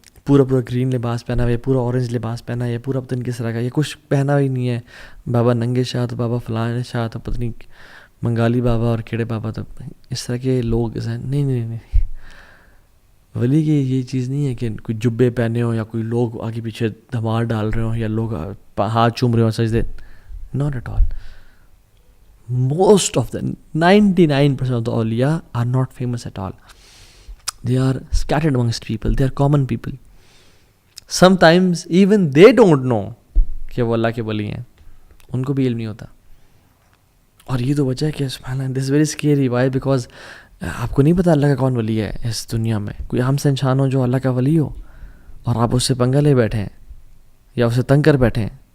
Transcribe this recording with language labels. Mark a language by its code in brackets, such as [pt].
[ur] پورا گرین لباس پہنا ہوا ہے، پورا اورنج لباس پہنا ہے، یا پورا پتہ نہیں کس طرح کا، یہ کچھ پہنا ہی نہیں ہے، بابا ننگے شاہ تو بابا فلاں شاہ تو پتہ نہیں منگالی بابا اور کیڑے بابا، تو اس طرح کے لوگ نہیں نہیں نہیں، ولی کی یہ چیز نہیں ہے کہ کوئی جبے پہنے ہوں یا کوئی لوگ آگے پیچھے دھمال ڈال رہے ہوں یا لوگ ہاتھ چوم رہے ہوں سجدے، [en] Not at all. Most of the 99% of the awliya are not famous at all. They are scattered amongst people. They are common people. Sometimes even they don't know [ur] کہ وہ اللہ کے ولی ہیں، ان کو بھی علم نہیں ہوتا. اور یہ تو وجہ ہے کہ سبحان اللہ، [en] this is very scary. Why? [ur] Because آپ کو نہیں پتا اللہ کا کون ولی ہے اس دنیا میں. کوئی عام سے انسان ہو جو اللہ کا ولی ہو اور آپ اس سے پنگا لے بیٹھے ہیں یا اسے تنگ کر بیٹھے ہیں.